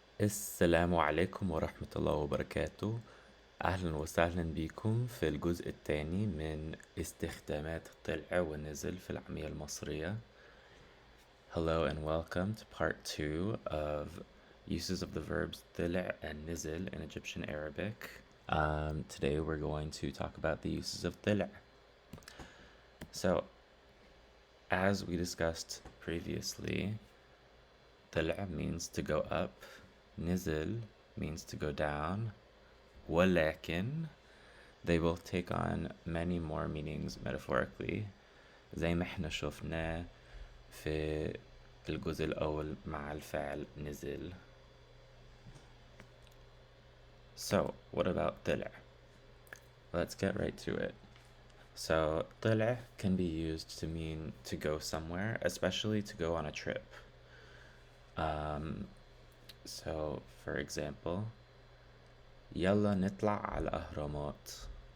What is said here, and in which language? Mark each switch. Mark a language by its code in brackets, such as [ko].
[ar] السلام عليكم ورحمة الله وبركاته. أهلا وسهلا بكم في الجزء الثاني من استخدامات الطلع والنزل في العامية المصرية. [en] Hello and welcome to part 2 of uses of the verbs طلع and nizil in Egyptian Arabic. Today we're going to talk about the uses of طلع. So, as we discussed previously, طلع means to go up, nizil means to go down, [ar] ولكن [en] they both take on many more meanings metaphorically [ar] زي ما احنا شفنا في الجزء الأول مع الفعل نزل. [en] So, what about طلع? Let's get right to it. So, طلع can be used to mean to go somewhere, especially to go on a trip. So, for example, [ar] يلا نطلع على الأهرامات.